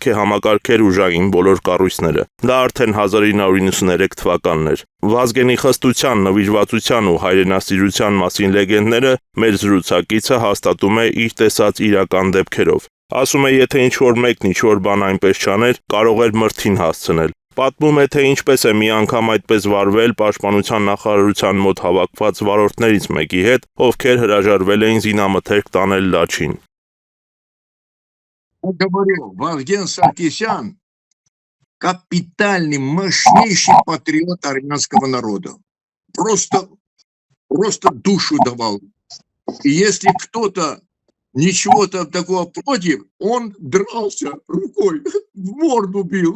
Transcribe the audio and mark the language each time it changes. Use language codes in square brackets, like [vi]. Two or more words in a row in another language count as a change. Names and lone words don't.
[hy] է համակարգեր ուժային բոլոր կառույցները։ Դա արդեն 1993 թվականն էր։ Վազգենի խստության, նվիրվածության ու հայրենասիրության մասին լեգենդները մեր զրուցակիցը հաստատում է իր տեսած իրական դեպքերով։ Ասում է, եթե ինչ-որ մեկն ինչ-որ բան այնպես չաներ, կարող էր մրթին հասցնել։ Պատմում է, թե ինչպես է մի անգամ այդպես վարվել պաշտպանության նախարարության մոտ հավաքված վարորդներից մեկի հետ, ովքեր հրաժարվել էին զինամթերք տանել Լաչին։ [ru] Я говорю, Вазген Саркисян капитальный, мощнейший патриот армянского народа. Просто душу давал. И если кто-то ничего-то такого против, он дрался рукой, в морду бил.